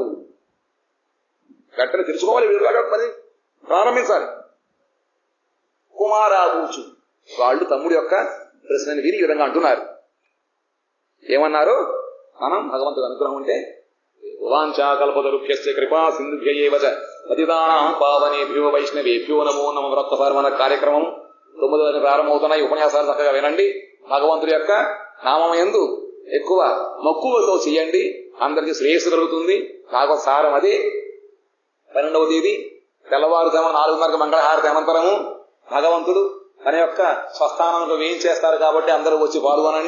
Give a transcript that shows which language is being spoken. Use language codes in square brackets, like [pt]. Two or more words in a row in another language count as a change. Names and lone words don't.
[te] వెంటనే తెలుసుకోవాలి, వీరులాగా పని ప్రారంభించాలి. కుమారాబూచు వాళ్ళు తమ్ముడి యొక్క ప్రశ్నని విని ఈ విధంగా అంటున్నారు. ఏమన్నారు? మనం భగవంతుడు అనుగ్రహం ఉంటే [sa] వాంఛాకల్పతరుభ్యశ్చ కృపా సింధుభ్యయేవ చ పతితానాం పావనేభ్యో వైష్ణవేభ్యో నమో నమః. [te] వ్రతపర్వణ కార్యక్రమం 9వ ప్రారంభమవుతున్నాయి. ఉపన్యాసాలు చక్కగా వినండి. భగవంతుడి యొక్క నామం యందు ఎక్కువ మక్కువతో చెయ్యండి, అందరికీ శ్రేయస్సు కలుగుతుంది. భాగవత సారం అదే. 12వ తేదీ తెల్లవారుజామున 4:30 మంగళహారతి అనంతరము భగవంతుడు తన యొక్క స్వస్థానంలో వేయించేస్తారు కాబట్టి అందరూ వచ్చి పాల్గొనండి.